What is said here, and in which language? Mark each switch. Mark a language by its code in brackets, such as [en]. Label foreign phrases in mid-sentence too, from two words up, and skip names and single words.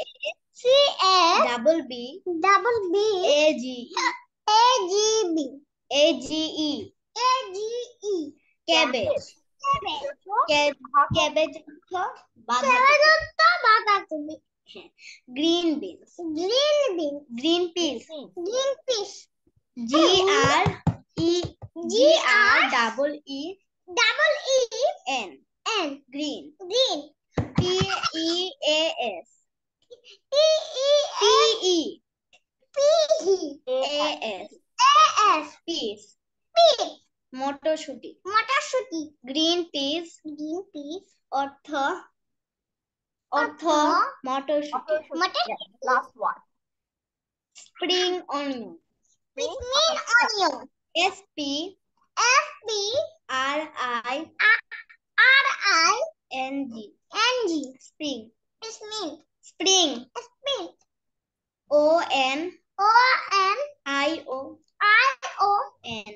[en] CABB AGE cabbage cabbage [bn] অর্থ বাঁধাকপি [en] green beans, green peas, G R double E N, green, P E A S, A S, peas, [bn] মটরশুঁটি, [en] green peas, [bn] অর্থ মটরশুঁটি, [en] Yes. Last one. spring onion, S P R I N G, spring, O N I O N,